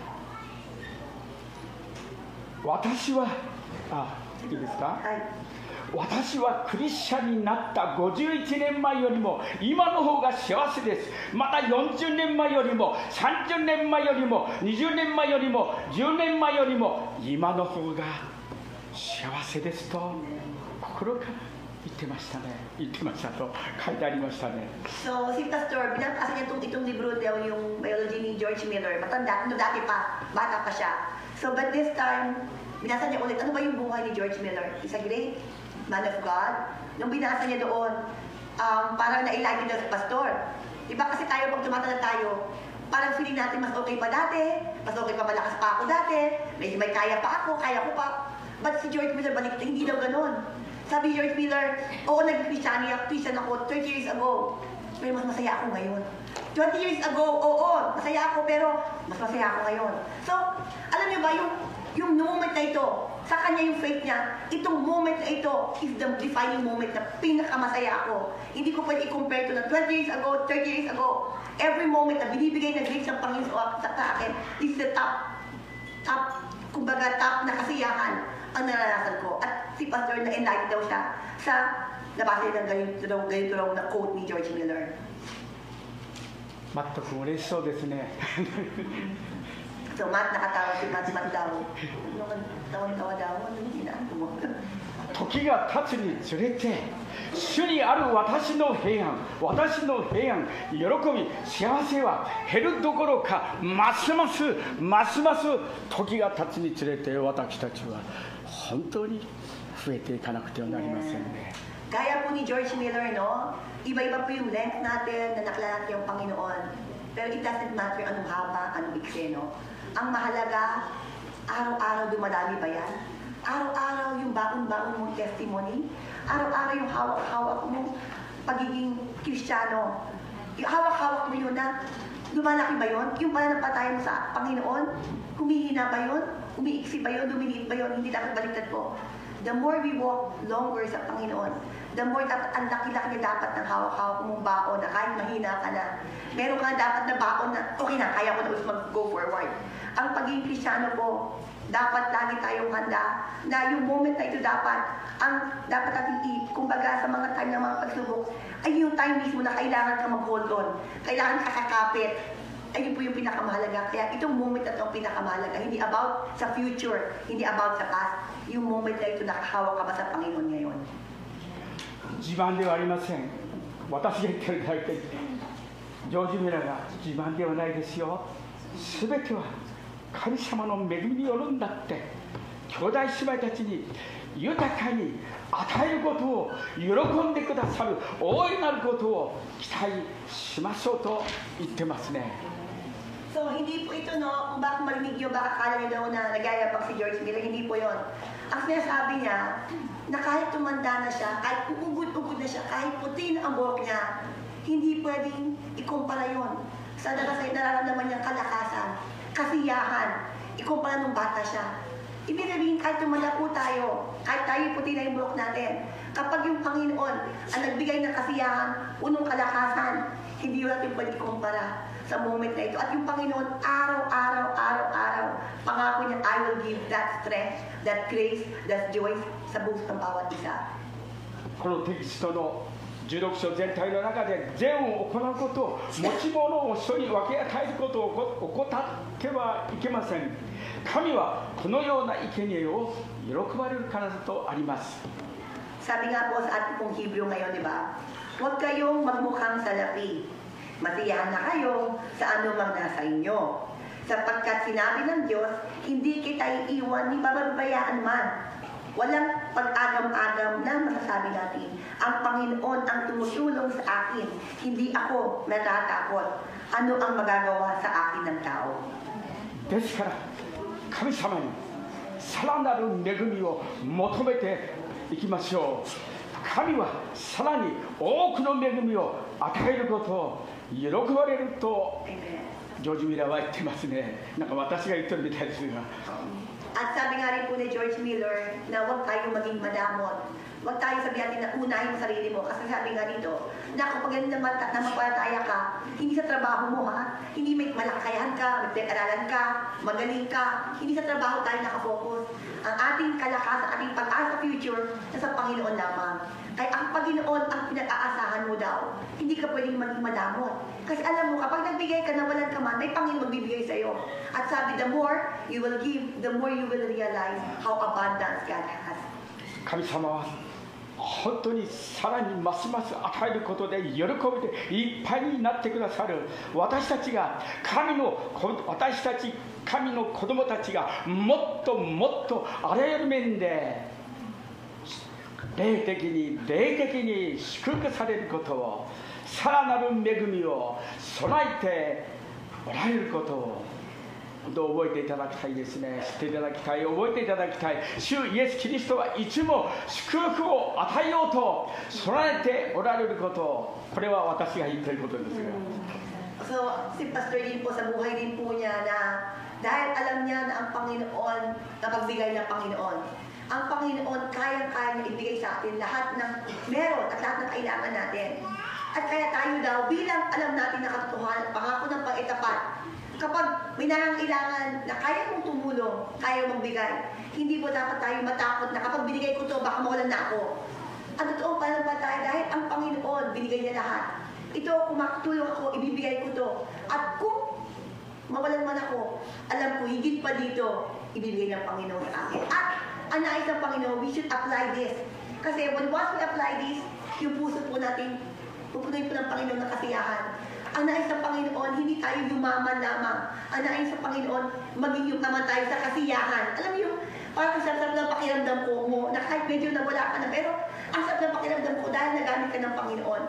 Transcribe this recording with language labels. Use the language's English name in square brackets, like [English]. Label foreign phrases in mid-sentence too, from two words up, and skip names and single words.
[Japanese] 、私はいいですか、私はクリスチャンになった51年前よりも今の方が幸せです。また40年前よりも30年前よりも20年前よりも10年前よりも今の方が幸せですと心から言ってましたね。言ってましたと書いてありましたね。 [Filipino] So, si Pastor, binabasa niya itong libro daw yung biology ni George Miller. Matanda, dati pa, bata pa siya. [English] So, but this time, [Filipino] binasa niya ulit, ano ba yung buhay ni George Miller? [English] He's a great man of God. [Filipino] Nung binasa niya doon, parang na-enlighten daw sa pastor. Diba kasi tayo, pag tumatanda tayo, parang feeling natin mas okay pa dati, mas okay pa malakas pa ako dati, may kaya pa ako, kaya ko pa. But si George Miller, balik, hindi daw ganun. Sabi George Miller, oo, nag-Christian ako [English] 30 years ago, [Filipino] pero mas masaya ako ngayon. [English] 20 years ago, [Filipino] oo, masaya ako, pero mas masaya ako ngayon. So, alam niyo ba, yung moment na ito, sa kanya yung faith niya, itong moment na ito [English] is the defining moment [Filipino] na pinakamasaya ako. Hindi ko pwede i-compare to na [English] 20 years ago, 30 years ago. Every moment [Filipino] na binibigay na grace ng Panginoon sa akin [English] is the top, [Filipino] kumbaga top na kasiyahan ang naranasan ko. At si Pastor na-enlighten daw siya sa nabasa ng ganito raw na quote ni George Miller. [Japanese] 全く嬉しそうですね。 [Filipino] So, nakatawa si Matt daw. Tawa-tawa daw. Ano yung ginagawa mo? [Japanese] 時が経つにつれて、主にある私の平安、私の平安、喜び、幸せは減るどころか、ますます時が経つにつれて、私たちは本当に増えていかなくてはなりませんね。 [Filipino] Gaya po ni George Miller, no? Iba-iba po yung length natin na nakilala natin yung Panginoon. Pero [English] it doesn't matter [Filipino] anong haba, anong ikse, no? Ang mahalaga, araw-araw dumadami ba yan? Araw-araw yung baon-baon mong testimony? Araw-araw yung hawak-hawak mong pagiging Kristiyano? Yung hawak-hawak mo yun na lumalaki ba yun? Yung pananampalataya mo sa Panginoon? Humihina ba yun? Umiiksi ba yun? Lumiliit ba yun? Hindi dapat baliktad po. [English] the more we walk longer [Filipino] sa Panginoon, [English] the more [Filipino] dapat ang laki-laki niya dapat ng hawak-hawak mong baon na kahit mahina ka na. Meron ka dapat na baon na, okay na, kaya ko na ulit mag-go forward. Ang pagiging Kristiyano po, dapat lagi tayong handa na yung moment na ito dapat natin kumbaga sa mga time ng mga pagsubok, ay yung time mismo na kailangan ka mag- [English] hold on, [Filipino] kailangan ka kakapit. Ayun po yung pinakamahalaga. Kaya itong moment na ito ang pinakamahalaga. Hindi about sa future, hindi about sa past. Yung moment na ito, nakahawak ka ba sa Panginoon ngayon? [Japanese] 自慢ではありません。私が言ってるだけで、ジョージ・ミラーが自慢ではないですよ。すべては神様の恵みによるんだって、兄弟姉妹たちに豊かに与えることを喜んでくださる大いなることを期待しましょうと言ってますね。 [Filipino] So, hindi po ito, no, kung baka marinig nyo, baka akala nyo daw na nagayabang si George Miller, hindi po yon. Ang sinasabi niya, na kahit tumanda na siya, kahit ugod-ugod na siya, kahit puti na ang buhok niya, hindi pwedeng ikumpara yon sa nararamdaman niyang kalakasan, kasiyahan, ikumpara nung bata siya. Ibig sabihin, kahit tumanda po tayo, kahit tayo puti na yung buhok natin, kapag yung Panginoon ang nagbigay ng kasiyahan, unong kalakasan, hindi natin pwede ikumpara sa moment na ito. At yung Panginoon, araw-araw, pangako niya, [English] I will give that strength, that grace, that joy [Filipino] sa buhos ng bawat isa. [Japanese] このテキストの16章全体の中で善を行うこと、持ち物を人に分け与えることを怠ってはいけません。神はこのような生贄を喜ばれるからだとあります。 [Filipino] Sabi nga po sa ating pong Hebrew ngayon, di ba? Huwag kayong magmukhang salapi. Masiyahan na kayo sa anumang nasa inyo. Sapagkat sinabi ng Diyos, hindi kita iiwan ni bababayaan man. Walang pag-agam-agam na masasabi natin, ang Panginoon ang tumutulong sa akin, hindi ako natatakot. Ano ang magagawa sa akin ng tao? [Japanese] ですから神様にさらなる恵みを求めていきましょう。神はさらに多くの恵みを与えることを喜ばれるとジョージ・ミラーは言ってますね。なんか私が言ってるみたいですが。 [Filipino] At sabi nga rin po ni George Miller na huwag tayo maging madamot. Huwag tayo sabihin natin na unahin mo sarili mo. Kasi sabi nga dito, na kapag namapalataya ka, hindi sa trabaho mo ha, hindi may malakayan ka, may aralan ka, magaling ka, hindi sa trabaho tayo nakafocus. Ang ating kalakasan, ating pag-asa sa future, nasa Panginoon lamang. Kaya ang Panginoon ang pinag-aasahan mo daw. Hindi ka pwedeng maging madamot. Kasi alam mo, kapag nagbigay ka na walang ka man, may Panginoon magbibigay sa'yo. At sabi, [English] the more you will give, the more you will realize how abundant God has. [Japanese] 神様は本当にさらにますます与えることで喜びでいっぱいになってくださる。私たち神の子供たちがもっともっとあらゆる面で霊的に祝福されることを、さらなる恵みを備えておられることを覚えていただきたいですね。知っていただきたい、覚えていただきたい。主イエス・キリストはいつも祝福を与えようと備えておられることを、これは私が言っていることですが。 [Filipino] So, si Pastor din po sa buhay din po niya na dahil alam niya na ang Panginoon, napagbigay ng Panginoon. Ang Panginoon, kayang-kaya niya ibigay sa atin lahat ng meron at lahat ng kailangan natin. At kaya tayo daw, bilang alam natin na katotohanan, pangako ng pang-itapat, kapag may nangangailangan na kaya mong tumulong, kaya mong bigay, hindi po dapat tayo matakot na kapag binigay ko to, baka mawalan na ako. Ang totoong pananampalataya dahil ang Panginoon, binigay niya lahat. Ito, kung makatulong ako, ibibigay ko to. At kung mawalan man ako, alam ko, higit pa dito, ibibigay ng Panginoon sa akin. At ang nais ng Panginoon, [English] we should apply this. Kasi once we apply this, [Filipino] yung puso po natin, pupunuin po ng Panginoon ng kasiyahan. Ang nais ng Panginoon, hindi tayo yumaman lamang. Ang nais ng Panginoon, maging yumaman tayo sa kasiyahan. Alam mo yung, parang sarap ng pakiramdam ko mo, na kahit medyo nawala ka na, pero ang sarap ng pakiramdam ko dahil nagamit ka ng Panginoon.